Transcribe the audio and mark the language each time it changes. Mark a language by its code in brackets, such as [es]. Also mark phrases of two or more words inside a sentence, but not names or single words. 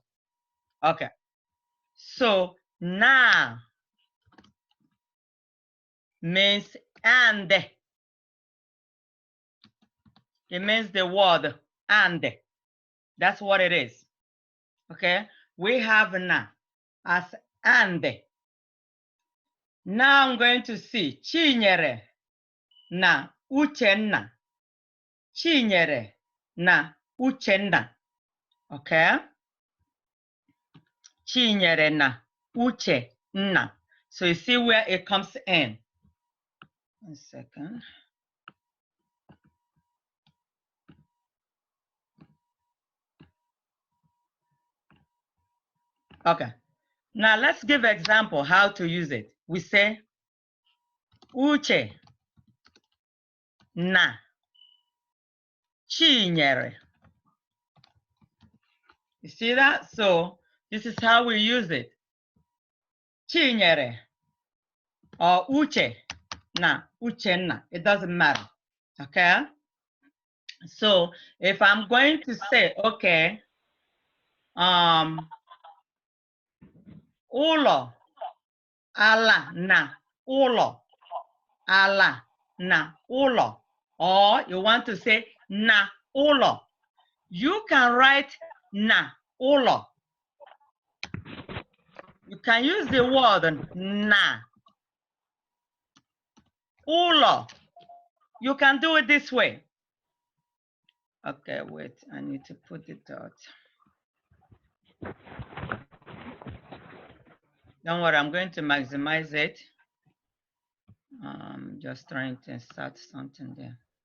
[en] Okay, so na means and. It means the word and. That's what it is. Okay, we have na as and. Now I'm going to see Chinyere na Uchenna. Chinyere na Uchenna. Okay, Chinyere na Uchenna. So you see where it comes in. 1 second. Okay, now let's give an example how to use it. We say Uche na Chinyere. You see that? So this is how we use it. Chinyere or Uche na Uchenna. It doesn't matter. Okay? So if I'm going to say, [ig] okay, Ulo, ala na ulo, ala na ulo, [en] or you want to say [ig] na ulo, [en] you can write [ig] na ulo. [en] You can use the word [ig] na ulo. [en] You can do it this way. Okay, wait, I need to put it out. Don't worry, I'm going to maximize it. Just trying to insert something there.